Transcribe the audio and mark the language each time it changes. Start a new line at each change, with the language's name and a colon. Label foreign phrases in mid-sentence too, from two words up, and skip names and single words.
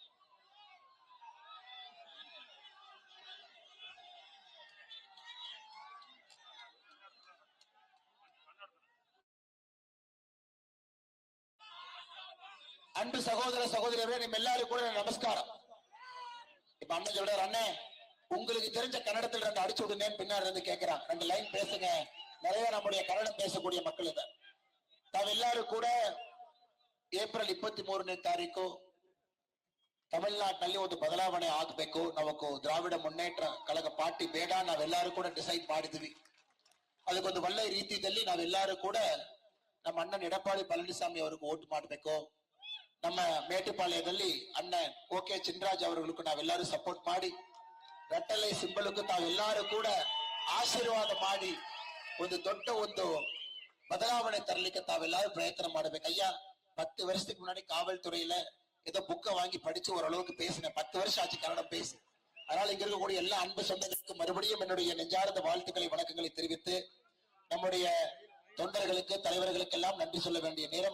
Tamil: அன்பு சகோதர சகோதரர்களே, நம்ம எல்லாரும் கூட நமஸ்காரம். இப்ப அண்ணன் சொல்றாரு, அண்ணே உங்களுக்கு தெரிஞ்ச கன்னடத்தில் 2 அடிச்சு விடுங்கன்னு பின்னாடி இருந்து கேட்கிறான். 2 லைன் பேசுங்க. நிறைய நம்முடைய கன்னடம் பேசக்கூடிய மக்கள் இதை
Kannada: ತಾವೆಲ್ಲರೂ ಕೂಡ ಏಪ್ರಿಲ್ 23ನೇ ತಾರೀಕು ತಮಿಳುನಾಡಿನಲ್ಲಿ ಒಂದು ಬದಲಾವಣೆ ಆಗಬೇಕು, ನಾವು ದ್ರಾವಿಡ ಮುನ್ನೇಟ್ರ ಕಳಗ ಪಾರ್ಟಿ ಬೇಡ, ನಾವೆಲ್ಲರೂ ಕೂಡ ಡಿಸೈಡ್ ಮಾಡಿದ್ವಿ. ಅದಕ್ಕೊಂದು ಒಳ್ಳೆ ರೀತಿಯಲ್ಲಿ ನಾವೆಲ್ಲರೂ ಕೂಡ ನಮ್ಮ ಅಣ್ಣನ್ ಎಡಪ್ಪಾಡಿ ಪಳನಿಸ್ವಾಮಿ ಅವರಿಗೆ ಓಟ್ ಮಾಡಬೇಕು. ನಮ್ಮ ಮೇಟುಪಾಳ್ಯದಲ್ಲಿ ಅಣ್ಣನ್ ಓಕೆ ಚಿನ್ರಾಜ್ ಅವರುಗಳಿಗೂ ನಾವೆಲ್ಲರೂ ಸಪೋರ್ಟ್ ಮಾಡಿ ರಟ್ಟಲೆ ಸಿಂಬಲ್ಗೂ ತಾವೆಲ್ಲರೂ ಕೂಡ ಆಶೀರ್ವಾದ ಮಾಡಿ ಒಂದು ದೊಡ್ಡ ಒಂದು ಬದಲಾವಣೆ ತರಲಿಕ್ಕೆ ತಾವೆಲ್ಲರೂ ಪ್ರಯತ್ನ ಮಾಡಬೇಕು.
Tamil: ஐயா 10 வருஷத்துக்கு முன்னாடி காவல்துறையில ஏதோ புக்கை வாங்கி படிச்சு ஓரளவுக்கு பேசினேன். 10 வருஷம் ஆச்சு கன்னடம் பேசி. அதனால இங்க இருக்கக்கூடிய எல்லா அன்பு சொந்தங்களுக்கு மறுபடியும் என்னுடைய நெஞ்சார்ந்த வாழ்த்துக்களை வணக்கங்களை தெரிவித்து நம்முடைய தொண்டர்களுக்கு தலைவர்களுக்கு எல்லாம் நன்றி சொல்ல வேண்டிய நேரம்.